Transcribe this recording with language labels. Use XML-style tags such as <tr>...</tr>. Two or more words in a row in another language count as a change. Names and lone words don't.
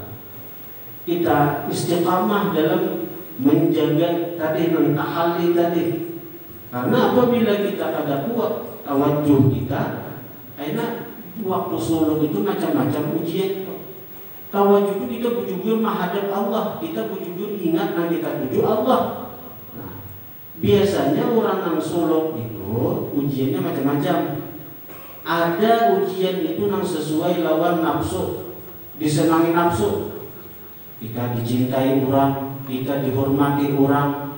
<id>Kita istiqamah dalam menjaga tadi tahalli tadi.</id> <bjn>Karena apabila kita ada kuat tawajjuh kita, enak waktu suluk itu macam-macam ujian. Tawajjuh itu kita bujur-bujur menghadap Allah, kita bujur-bujur ingat yang kita tuju Allah.</bjn> <id>Nah, biasanya orang yang suluk itu ujiannya macam-macam.</id> <bjn>Ada ujian itu yang sesuai lawan nafsu, disenangi nafsu.</bjn> <id>Kita dicintai orang, kita dihormati orang.</id>